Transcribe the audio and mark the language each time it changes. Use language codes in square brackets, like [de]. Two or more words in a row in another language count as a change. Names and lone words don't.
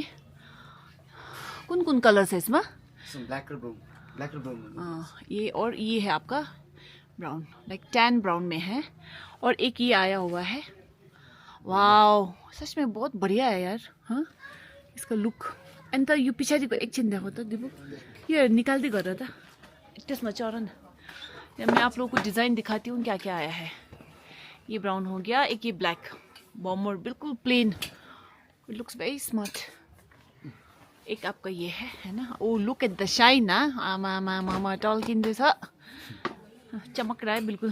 [hi] कौन कौन कलर्स है इसमें? ब्लैक और ब्राउन। ये और ये है आपका ब्राउन, [en] like tan brown [hi] में है, और एक ये आया हुआ है। वाओ, सच में बहुत बढ़िया है यार। हाँ, इसका लुक [ne] अन्त यो पछाडिको एकछिन देखो त दिबु, यो निकाल्दै गर त त्यसमा चढ न। [hi] मैं आप लोगों को डिज़ाइन दिखाती हूँ क्या क्या आया है। ये ब्राउन हो गया, एक ये [en] black bomber [hi] बिल्कुल प्लेन, [en] it looks very smart. [hi] एक आपका ये है ना। [en] oh look at the shine na, [ne] आमा मामा टल्किँदैछ, [hi] चमक रहा है बिल्कुल।